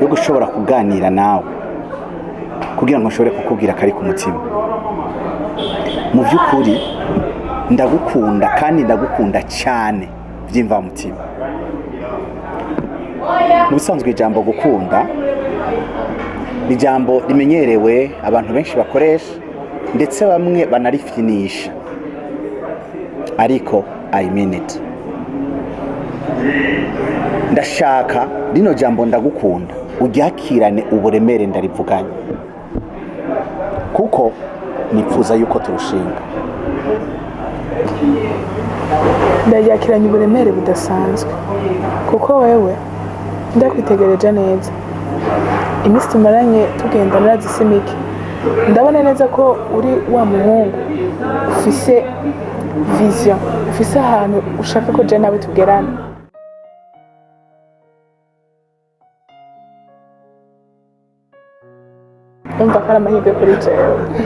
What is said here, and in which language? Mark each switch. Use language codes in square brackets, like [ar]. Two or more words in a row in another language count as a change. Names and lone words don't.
[rn] gushobora kuganira nawe kugira ngo nshobore kukubwira kari ku mutima mu by'ukuri ndagukunda kandi ndagukunda cyane byimva mutima mu bisanzwe ijambo gukunda ni ijambo rimenyerewe abantu benshi bakoresha ndetse bamwe banarifinisha ariko [en] I mean it. [rn] Ndashaka rino jambo ndagukunda uryakirane uburemere ndarivuganye kuko nipfuza yuko turushinga ndaryakiranye uburemere budasanzwe kuko wewe ndakwitegereje neza iminsi tumaranye tugenda narazisimike ndabona neza ko uri wa muhungu ufise vision ufise ahantu ushaka ko je nawe tugerana umva kara amahirwe kuri jewe